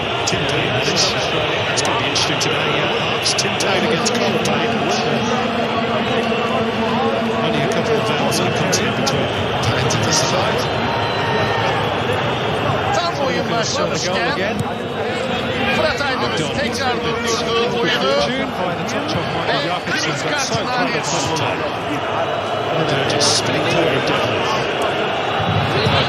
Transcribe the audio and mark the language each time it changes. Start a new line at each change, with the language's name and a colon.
English: It's going to be interesting today. It's Tintain against Colpane. Only a couple of vowels and a consonant between Payne to decide.
Turkish: Tam oyun başlamışken Fırat Aydınus tekrar durdurdu oyunu ve kırmızı kart Nadir.
English: They're just spinning clear of Devlin.